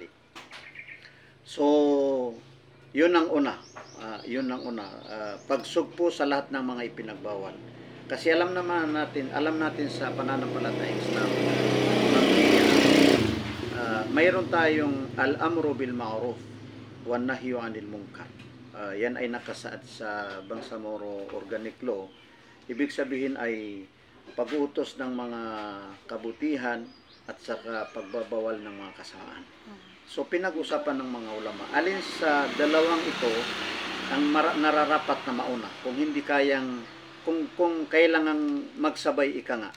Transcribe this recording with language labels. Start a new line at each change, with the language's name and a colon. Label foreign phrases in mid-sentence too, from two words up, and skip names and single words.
Filipino: So, yun ang una. Pagsugpo sa lahat ng mga ipinagbawal. Kasi alam natin sa pananampalatayang Islam, mayroon tayong
Arabic: الأمر بالمعروف والنهي عن المنكر.
Filipino: Yan ay nakasaad sa Bangsamoro Organic Law. Ibig sabihin ay pag-utos ng mga kabutihan at saka pagbabawal ng mga kasamaan. So pinag-usapan ng mga ulama, alin sa dalawang ito ang nararapat na mauna kung hindi kayang kung kailangang magsabay ika nga.